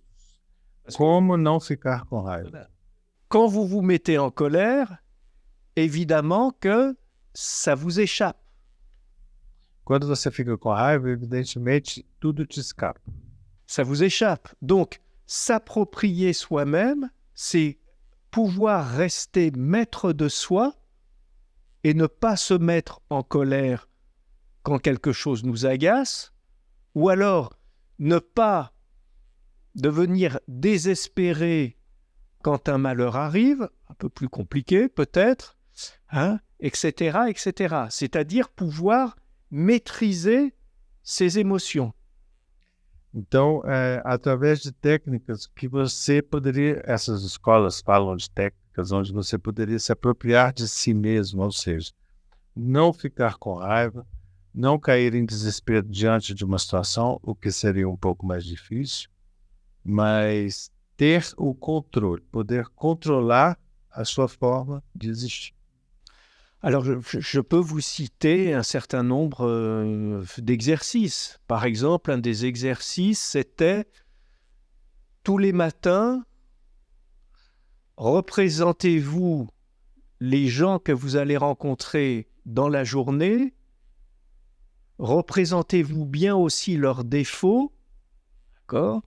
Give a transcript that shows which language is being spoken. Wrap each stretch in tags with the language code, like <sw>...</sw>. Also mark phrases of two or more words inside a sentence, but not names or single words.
<pt>Como não ficar com raiva?</pt> <fr>Quand vous vous mettez en colère, évidemment que ça vous échappe.</fr> <pt>Quando você fica com raiva, evidentemente, tudo te escapa.</pt> <fr>Ça vous échappe. Donc, s'approprier soi-même, c'est pouvoir rester maître de soi et ne pas se mettre en colère quand quelque chose nous agace, ou alors ne pas devenir désespéré quand un malheur arrive, un peu plus compliqué peut-être, etc., etc. C'est-à-dire pouvoir maîtriser ses émotions.</fr> <pt>Então, através de técnicas que você poderia, essas escolas falam de técnicas onde você poderia se apropriar de si mesmo, ou seja, não ficar com raiva, não cair em desespero diante de uma situação, o que seria um pouco mais difícil, mas ter o controle, poder controlar a sua forma de existir.</pt> <fr>Alors, je peux vous citer un certain nombre d'exercices. Par exemple, un des exercices, c'était tous les matins, représentez-vous les gens que vous allez rencontrer dans la journée, représentez-vous bien aussi leurs défauts, d'accord?</fr>